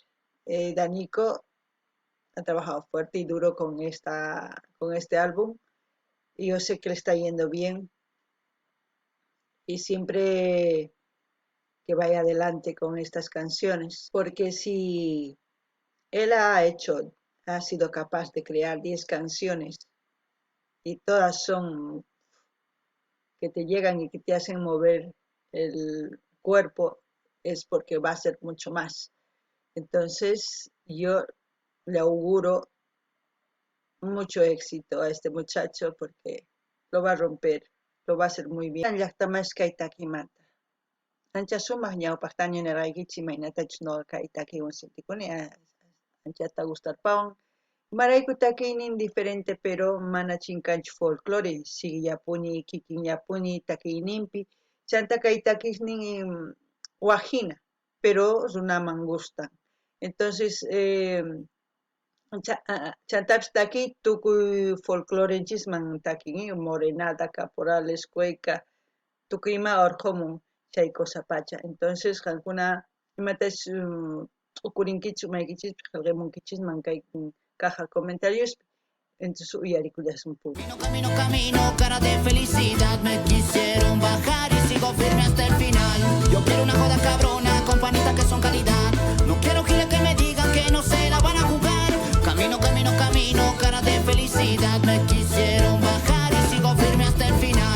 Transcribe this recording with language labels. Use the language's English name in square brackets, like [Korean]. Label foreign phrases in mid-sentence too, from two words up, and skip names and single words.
[Spanish] Danico ha trabajado fuerte y duro con este álbum y yo sé que le está yendo bien y siempre que vaya adelante con estas canciones, porque si él ha sido capaz de crear 10 canciones y todas son que te llegan y que te hacen mover el cuerpo, es porque va a ser mucho más. Entonces yo le auguro mucho éxito a este muchacho porque lo va a romper, lo va a hacer muy bien. [Quechua] Llaqtamas kay takimanta. Ancha sumaq ñawpaqtaña nirqaykichis imaynatachu ñuqa kay takiwan sintikuni anchata gustarpawan. Imarayku takiynin diferente pero mana chinkanchu folclore siguiyapuni kikinyapuni takiyninpi chanta kay takisnin wajina pero runaman gustan. Entonces chantapish takiy tukuy folclorenchisman takin morenata, caporales, cueca, tukuyma urqumun chay cosapacha. Entonces qankuna imatash t'ukurinkichis umaykichis qillqamunkichisman kay [Spanish] caja comentarios. [Quechua] Entonces uyarikullasmunpuni. [Spanish] Camino, camino, camino, cara de felicidad. Me quisieron bajar y sigo firme hasta el final. Yo quiero una joda cabrona con panitas que son calidad. No quiero giles que me digan que no se la van a jugar. Camino, camino, camino, cara de felicidad. Me quisieron bajar y sigo firme hasta el final.